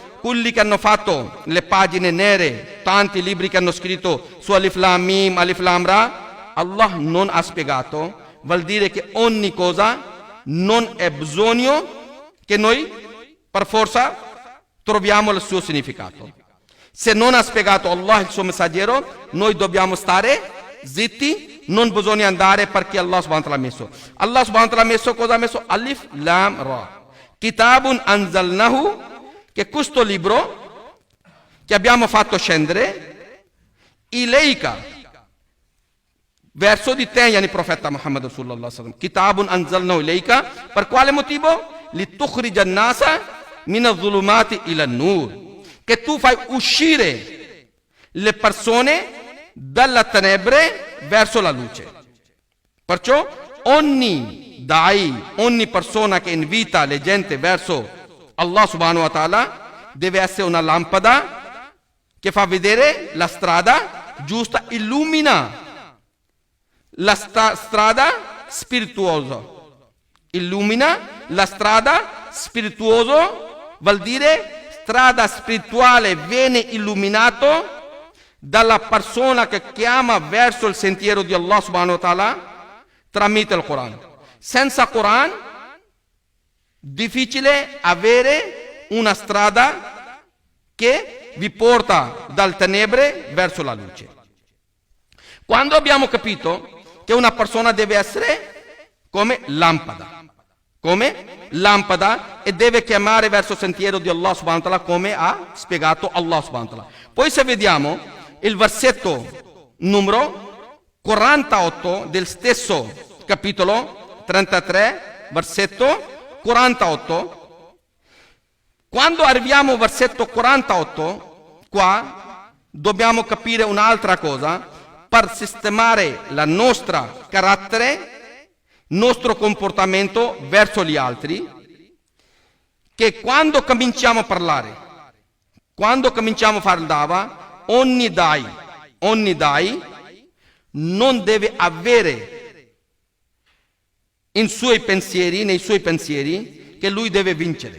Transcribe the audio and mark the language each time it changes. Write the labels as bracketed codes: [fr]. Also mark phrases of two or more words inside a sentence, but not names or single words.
[it] Quelli che hanno fatto le pagine nere, tanti libri che hanno scritto su [ar] ألف لام ميم, ألف لام را, [it] Allah non ha spiegato. Vuol dire che ogni cosa non è bisogno che noi per forza troviamo il suo significato. Se non ha spiegato Allah il suo messaggero, noi dobbiamo stare zitti, non bisogna andare perché Allah [ar] سبحانه وتعالى [it] ha messo. Allah [ar] سبحانه وتعالى [it] ha messo cosa ha messo? [ar] ألف لام را. كتاب أنزلناه, [it] che questo libro che abbiamo fatto scendere, Ileika, verso di te, yani profeta Muhammad [ar] صلى الله عليه وسلم. كتاب أنزلناه إليك, [it] per quale motivo? [ar] لتخرج الناس من الظلمات إلى النور, [it] che tu fai uscire le persone dalla tenebre verso la luce. Perciò ogni dai, ogni persona che invita le gente verso Allah [ar] سبحانه وتعالى [it] deve essere una lampada che fa vedere la strada giusta, illumina la strada spirituosa. Illumina la strada spirituosa, vuol dire strada spirituale viene illuminato dalla persona che chiama verso il sentiero di Allah [ar] سبحانه وتعالى [it] tramite il Quran. Senza Quran difficile avere una strada che vi porta dal tenebre verso la luce. Quando abbiamo capito che una persona deve essere come lampada e deve chiamare verso il sentiero di Allah [ar] سبحانه وتعالى [it] come ha spiegato Allah [ar] سبحانه وتعالى. [it] Poi se vediamo il versetto numero 48 del stesso capitolo 33, versetto 48, quando arriviamo al versetto 48, qua dobbiamo capire un'altra cosa per sistemare la nostra carattere, nostro comportamento verso gli altri, che quando cominciamo a parlare, quando cominciamo a fare il dava, ogni dai non deve avere nei suoi pensieri che lui deve vincere.